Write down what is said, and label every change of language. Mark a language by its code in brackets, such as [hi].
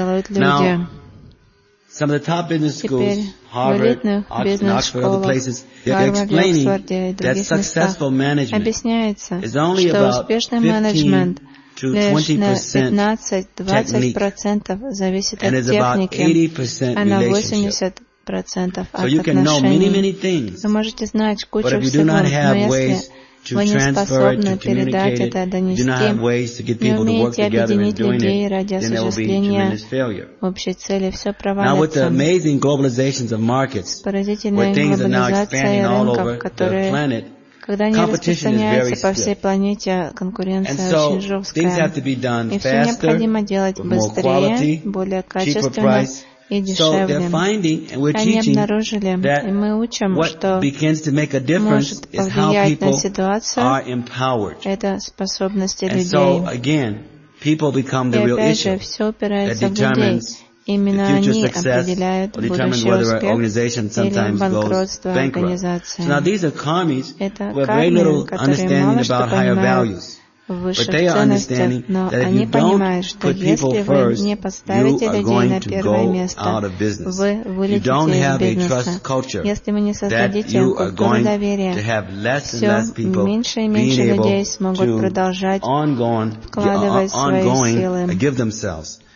[en] Now, some of the top business schools, Harvard, Oxford, Oxford, other places, they're explaining that successful management is only about 15% to 20% technique, and is about 80% relationship. So you can know many, many things, but if you do not have ways to transfer it, to communicate it, you do not have ways to get people to work together and doing it, then there will be tremendous failure. [ru] Цели, [en] now with the amazing globalizations of markets, where things are now expanding [ru] рынков, [en] all over the planet, [ru] когда они распространяются по всей планете, конкуренция очень жесткая. И все необходимо делать быстрее, более качественно и дешевле. Они обнаружили, и мы учим, что может повлиять на ситуацию, это способности людей. И опять же, все упирается в людей. Именно они определяют будущий успех или банкротство организации. [en] Now these are commies who have very little understanding about higher values. But they are understanding that if you don't put people first, you are going to go out of business. You don't have a trust culture that you are going to have less and less people being able to ongoing give themselves.